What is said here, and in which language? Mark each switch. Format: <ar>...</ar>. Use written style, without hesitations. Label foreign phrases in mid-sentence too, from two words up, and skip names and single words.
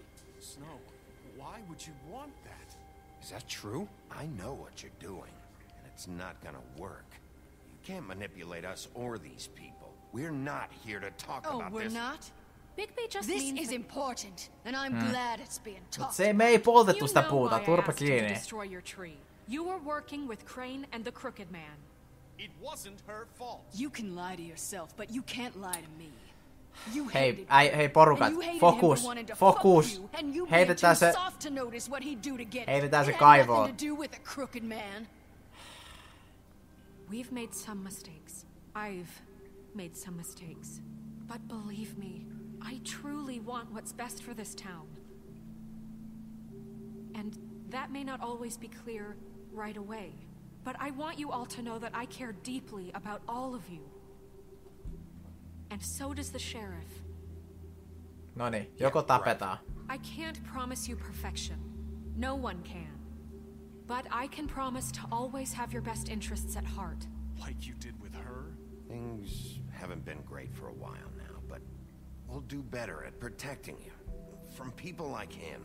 <en>Snow, why would you want that? Is that true? I know what you're doing, and it's not gonna work. You can't manipulate us or these people. We're not here to talk oh, about we're this. not? Bigby just This means is that important, and I'm glad it's being</en> <fi>Mut</fi> <en>talked</en> <fi>se me ei poltettu</fi> <en>you</en> <fi>sitä</fi> <en>know</en> <fi>puuta,</fi> <en>why I</en> <fi>turpa</fi> <en>asked you to</en> <fi>kiinni.</fi> <en>destroy your tree. You were working with Crane and the Crooked Man. It wasn't her fault. You can lie to yourself, but you can't lie to me. You</en> <fi>Hei,</fi> <en>hated</en> <fi>hei</fi> <en>him,</en> <fi>porukat,</fi> <en>and you hated</en> <fi>fokus,</fi> <en>him for wanting to</en> <fi>fokus.</fi> <en>fuck you, and you being</en> <fi>Heitetään</fi> <en>too</en> <fi>se,</fi> <en>soft to notice what he'd do to get</en> <fi>heitetään se</fi> <en>it had nothing kaivoon. to do with a crooked man. We've made some mistakes. I've made some mistakes. But believe me, I truly want what's best for this town. And that may not always be clear right away. But I want you all to know that I care deeply about all of you. And so does the sheriff.</en> <fi>Noniin, joko tapetaan.</fi> <en>I can't promise you perfection. No one can. But I can promise to always have your best interests at heart. Like you did with her? Things haven't been great for a while now, but we'll do better at protecting you from people like him.</en>